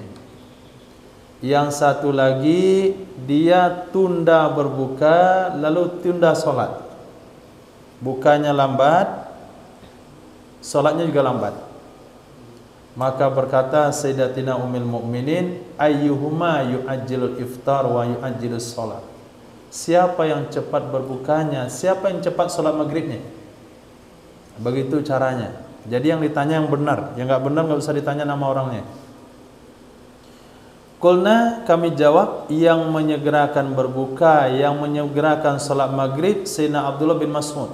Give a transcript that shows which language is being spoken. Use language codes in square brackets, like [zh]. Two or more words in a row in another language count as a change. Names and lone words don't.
[id] Yang satu lagi dia tunda berbuka lalu tunda sholat. Bukanya lambat, sholatnya juga lambat. Maka berkata Sayyidatina Ummul Mukminin, [ar] أيهما يعجل الإفطار ويعجل الصلاة. [id] Siapa yang cepat berbukanya, siapa yang cepat sholat maghribnya. Begitu caranya. Jadi yang ditanya yang benar, yang enggak benar enggak usah ditanya nama orangnya. Qulna, kami jawab, yang menyegerakan berbuka, yang menyegerakan sholat maghrib Sayyidina Abdullah bin Mas'ud.